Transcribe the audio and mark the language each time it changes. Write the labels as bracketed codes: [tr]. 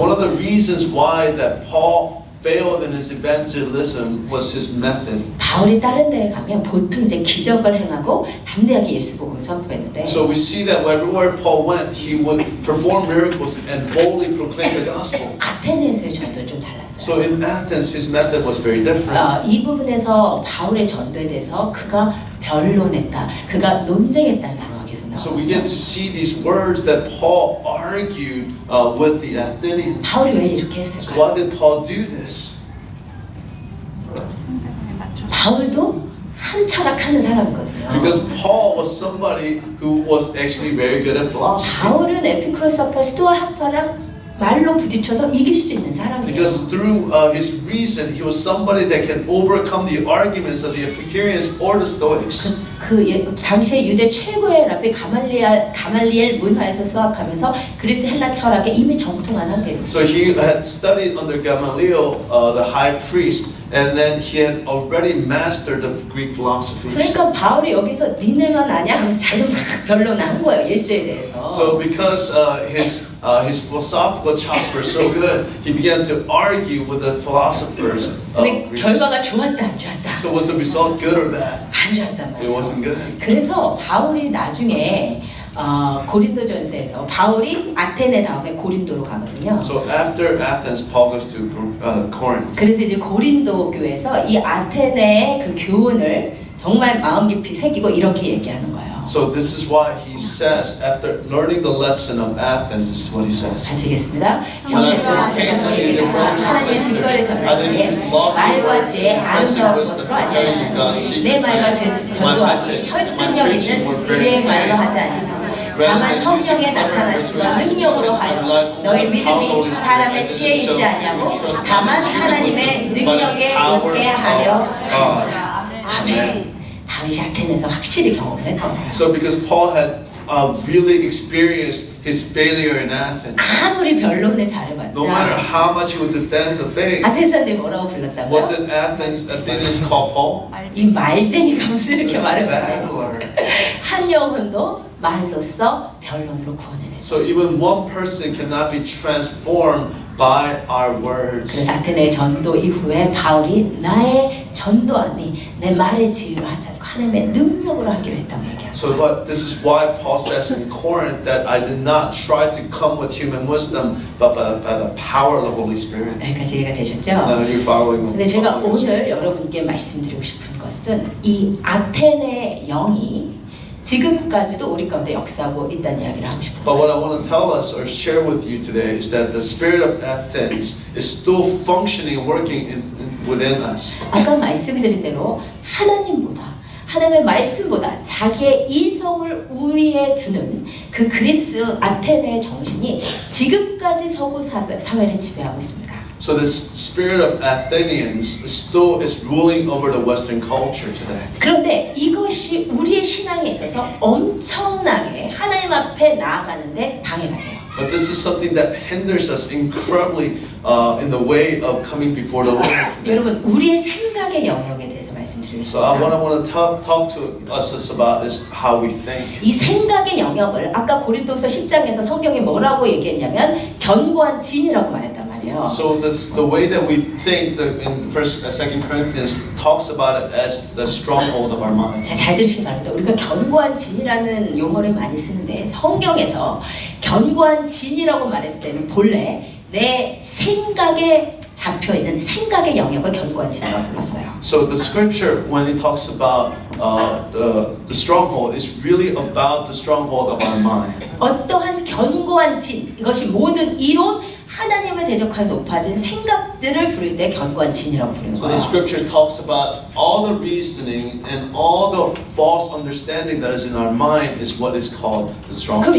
[en] one of the reasons why that Paul failed in his evangelism was his method. [ko] 바울이 다른 데에 가면 보통 이제 기적을 행하고 담대하게 예수 복음을 선포했는데 [en] So we see that everywhere Paul went, he would perform miracles and boldly proclaim the gospel. [ko] 아테네에서의 전도는 좀 달랐어요. [en] So in Athens, his method was very different. [ko] 이 부분에서 바울의 전도에 대해서 그가 변론했다, 그가 논쟁했다는 단어가 계속 [en] So we get [ko] 나와요. [en] to see these words that Paul argued with the Athenians. [ko] 바울이 왜 이렇게 [en] So [ko] 했을까요? [en] why did Paul do this? [ko] 바울도 한 철학하는 사람이거든요. [en] Because Paul was somebody who was actually very good at philosophy. [ko] 바울은 에피쿠로스 학파, 스토아 학파랑 말로 부딪혀서 이길 수 있는 사람이에요. [en] Because through his reason, he was somebody that can overcome the arguments of the Epicureans or the Stoics. [ko] 당시에 유대 최고의 랍비 가말리엘 문화에서 수학하면서 그리스 헬라 철학에 이미 정통한 상태에 있었어요. [en] So he had studied under Gamaliel, the high priest, and then he had already mastered the Greek philosophies. [ko] 그러니까 바울이 여기서 니네만 아냐 하면서 자기도 막 변론한 거예요, 예수에 대해서. [en] So because his philosophical chops were so good, he began to argue with the philosophers of [ko] 근데 [en] Greece. [ko] 결과가 좋았다 안 좋았다? [en] So was the result good or bad? [ko] 안 좋았단 [en] It [ko] 말이에요. [en] wasn't good. [ko] 그래서 바울이 나중에 고린도전서에서 바울이 아테네 다음에 고린도로 가거든요. [en] So after Athens, Paul goes to Corinth. [ko] 그래서 이제 고린도 교회에서 이 아테네의 그 교훈을 정말 마음 깊이 새기고 이렇게 얘기하는 거예요. [en] So this is why he says, after learning the lesson of Athens, this is what he says. [ko] 같이 읽겠습니다. [en] When I first came to you, dear brothers and [ko] 하나님의 증거를 [en] sisters, I didn't use [ko] 전하기에 [en] lofty [ko] 말과 [en] words, [ko] 지혜 [en] impressive [ko] 아름다운 [en] wisdom to [ko] 하지 [en] tell you God's [ko] 않으니 [en] secret [ko] 내 말과 [en] plans. My [ko] 전도하기 [en] message, my [ko] 설득력 [en] preaching [ko] 있는 [en] were very [ko] 지혜의 말로 [en] plain. [ko] 하지 않으니 다만 성령의 나타나심과 능력으로 하여 너희 믿음이 사람의 지혜에 있지 아니하고 다만 하나님의 능력에 있게 하려 아멘. 다윗이 아테네에서 확실히 경험을 했거든요. [en] So because Paul had really experienced his failure in Athens, [ko] 아무리 변론을 잘해봤자 [en] no matter how much he would defend the faith, [ko] 아테네 사람들이 뭐라고 [en] what [ko] 불렀다고요? [en] did Athenians call Paul? [ko] 이 말쟁이가 무슨 이렇게 [en] This [ko] 말을 [en] babbler. [ko] 한 영혼도 말로써 변론으로 구원해냈어요. [en] So even one person cannot be transformed by our words. [ko] 그래서 아테네 전도 이후에 바울이 나의 전도함이 내 말의 지혜로 하지 않고 하나님의 능력으로 하기로 했다고 얘기합니다. [en] So but this is why Paul says in Corinth that I did not try to come with human wisdom, but by the power of the Holy Spirit. [ko] 여기까지 이해가 되셨죠? [en] Now you're following. [ko] 근데 제가 오늘 여러분께 말씀드리고 싶은 것은 이 아테네 영이 지금까지도 우리 가운데 역사하고 있다는 이야기를 하고 싶은 [en] But [ko] 거예요. [en] what I want to tell us or share with you today is that the spirit of Athens is still functioning and working within us. [ko] 아까 말씀드린 대로 하나님의 말씀보다 자기의 이성을 우위에 두는 그 그리스 아테네의 정신이 지금까지 서구 사회를 지배하고 있습니다. [en] So this spirit of Athenians still is ruling over the Western culture today. [ko] 그런데 이것이 우리의 신앙에 있어서 엄청나게 하나님 앞에 나아가는데 방해가 돼요. [en] But this is something that hinders us incredibly in the way of coming before the Lord today. [ko] 여러분, 우리의 생각의 영역에 대해서 [en] So what I [ko] 말씀드리겠습니다. [en] want to talk to us about is how we think. [ko] 이 생각의 영역을 아까 고린도서 10장에서 성경이 뭐라고 얘기했냐면 견고한 진이라고 말했단 말이에요. [en] So the way that we think in First, Second Corinthians talks about it as the stronghold of our mind. [ko] 자, 잘 들으시기 바랍니다. 우리가 견고한 진이라는 용어를 많이 쓰는데 성경에서 견고한 진이라고 말했을 때는 본래 내 생각에 잡혀 있는 생각의 영역을 견고한 진이라고 불렀어요. [en] So the scripture, when it talks about the stronghold, is really about the stronghold of our mind. [ko] 어떠한 견고한 진, 이것이 모든 이론, 하나님을 대적하여 높아진 생각들을 부를 때 견고한 진이라고 부르는 [en] So [ko] 거예요. [en] the scripture talks about all the reasoning and all the false understanding that is in our mind is what is called the stronghold.